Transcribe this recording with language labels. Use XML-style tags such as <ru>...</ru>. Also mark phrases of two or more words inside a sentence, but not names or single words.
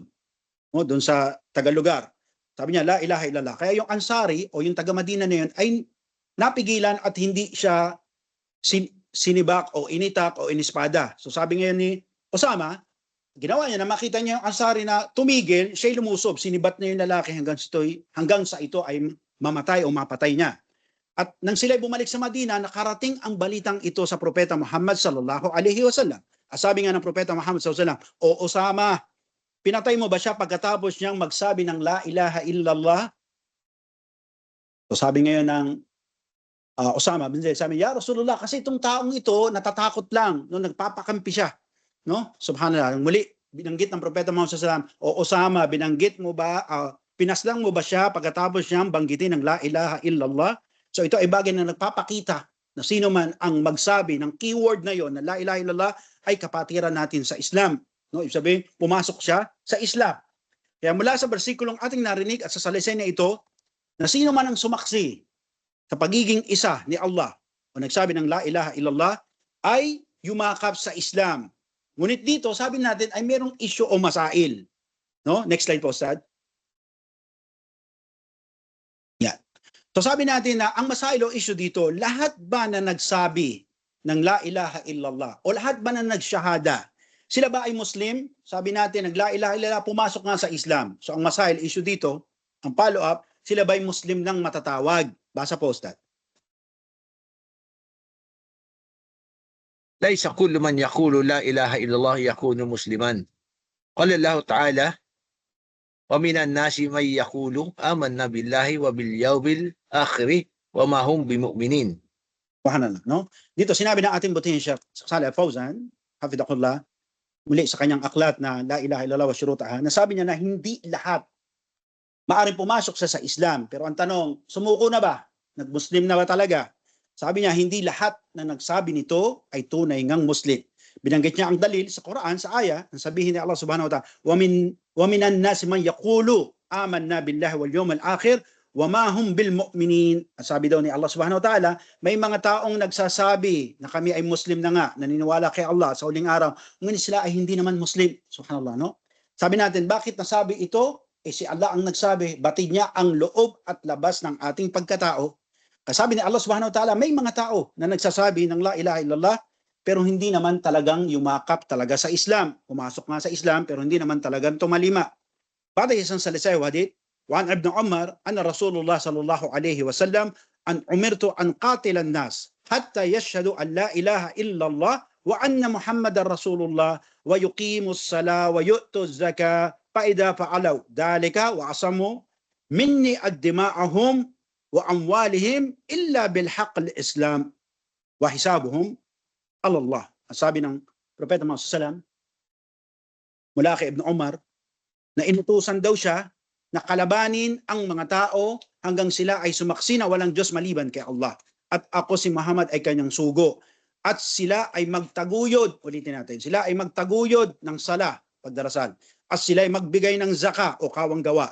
<tl>No, doon sa taga-lugar. Sabi niya,</tl> <ar>لا إله إلا الله.</ar> <tl>Kaya yung Ansari o yung taga Madina na yun ay napigilan at hindi siya sinibak o initak o inispada. So sabi ngayon ni Osama, ginawa niya na makita niya yung Ansari na tumigil, siya'y lumusob, sinibat na yung lalaki hanggang sa ito ay mamatay o mapatay niya. At nang sila'y bumalik sa Madina, nakarating ang balitang ito sa Propeta Muhammad</tl> <ar>صلى الله عليه وسلم.</ar> <tl>Sabi nga ng Propeta Muhammad</tl> <ar>صلى الله عليه وسلم,</ar> <tl>"O Osama, pinatay mo ba siya pagkatapos niyang magsabi ng</tl> <ar>لا إله إلا الله?"</ar> <tl>So sabi ngayon ng Osama bin Zaid, sabi,</tl> <ar>"يا رسول الله,</ar> <tl>kasi itong taong ito natatakot lang, no, nagpapakampi siya." No? Subhanallah. Muli, binanggit ng Propeta Muhammad</tl> <ar>صلى الله عليه وسلم,</ar> <tl>"O Osama, pinaslang mo ba siya pagkatapos niyang banggitin ng</tl> <ar>لا إله إلا الله?"</ar> <tl>So ito ay bagay na nagpapakita na sino man ang magsabi ng keyword na yon na</tl> <ar>لا إله إلا الله</ar> <tl>ay kapatiran natin sa Islam. No? Ibig sabihin, pumasok siya sa Islam. Kaya mula sa bersikulong ating narinig at sa salaysay na ito, na sino man ang sumaksi sa pagiging isa ni Allah o nagsabi ng</tl> <ar>لا إله إلا الله</ar> <tl>ay yumakap sa Islam. Ngunit dito, sabi natin ay merong issue o masail. No?</tl> <en>Next slide</en> <tl>po, Ustad. Yan. So sabi natin na ang masail o issue dito, lahat ba na nagsabi ng</tl> <ar>لا إله إلا الله</ar> <tl>o lahat ba na nagshahada, sila ba ay Muslim? Sabi natin,</tl> <ar>nag لا إله إلا الله,</ar> <tl>pumasok nga sa Islam. So ang masail issue dito, ang follow-up, sila ba ay Muslim ng matatawag? Basa po, Ustad.</tl> <ar>ليس كل من يقول لا إله إلا الله يكون مسلما. قال الله تعالى: ومن الناس من يقول آمنا بالله وباليوم الآخر وما هم بمؤمنين.</ar> <tl>Subhanallah, no? Dito sinabi ng ating butihin Sheikh Salih Al-Fawzan, hafidhahullah, muli sa kanyang aklat na</tl> <ar>لا إله إلا الله وشروطها,</ar> <tl>nasabi niya na hindi lahat maaring pumasok sa Islam. Pero ang tanong, sumuko na ba? Nag-Muslim na ba talaga? Sabi niya, hindi lahat na nagsabi nito ay tunay ngang Muslim. Binanggit niya ang dalil sa Quran, sa aya, ang sabihin ni Allah</tl> <ar>سبحانه وتعالى ومن الناس من يقول آمنا بالله وباليوم الآخر وما هم بمؤمنين.</ar> <tl>Sabi daw ni Allah</tl> <ar>سبحانه وتعالى,</ar> <tl>may mga taong nagsasabi na kami ay Muslim na nga, naniniwala kay Allah sa huling araw, ngunit sila ay hindi naman Muslim. Subhanallah, no? Sabi natin, bakit nasabi ito? Si Allah ang nagsabi, batid niya ang loob at labas ng ating pagkatao. Sabi ni Allah</tl> <ar>سبحانه وتعالى,</ar> <tl>may mga tao na nagsasabi ng</tl> <ar>لا إله إلا الله,</ar> <tl>pero hindi naman talagang yumakap talaga sa Islam. Pumasok nga sa Islam, pero hindi naman talagang tumalima. Pada isang salisay hadith,</tl> <ar>وعن ابن عمر أن رسول الله صلى الله عليه وسلم أن أمرت أن أقاتل الناس حتى يشهدوا أن لا إله إلا الله وأن محمدا رسول الله ويقيموا الصلاة ويؤتوا الزكاة, فإذا فعلوا ذلك وعصموا مني الدماءهم وأموالهم إلا بالحق الإسلام وحسابهم على الله.</ar> <tl>Sabi ng Propeta Muhammad</tl> <ar>صلى الله عليه وسلم</ar> <tl>mula kay Ibn Umar na inutusan daw siya na kalabanin ang mga tao hanggang sila ay sumaksi na walang Diyos maliban kay Allah at ako si Muhammad ay kanyang sugo at sila ay magtaguyod, ulitin natin, sila ay magtaguyod ng sala, pagdarasal, at sila ay magbigay ng zaka o kawang gawa.</tl>